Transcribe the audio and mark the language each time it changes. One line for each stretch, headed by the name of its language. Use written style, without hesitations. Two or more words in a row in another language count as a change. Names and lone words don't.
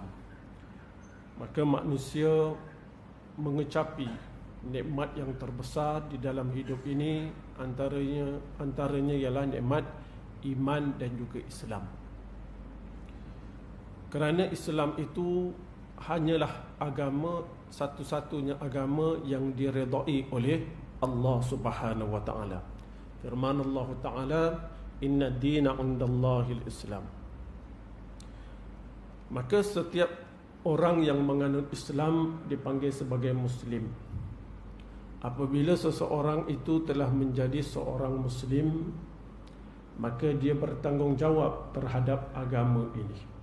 Malay: Maka manusia mengecapi nikmat yang terbesar di dalam hidup ini, antaranya ialah nikmat iman dan juga Islam. Kerana Islam itu hanyalah agama, satu-satunya agama yang diredai oleh Allah
Arabic: سبحانه وتعالى.
Malay: Firman Allah taala,
Arabic: "إن الدين عند الله الإسلام."
Malay: Maka setiap orang yang menganut Islam dipanggil sebagai muslim. Apabila seseorang itu telah menjadi seorang muslim, maka dia bertanggungjawab terhadap agama ini.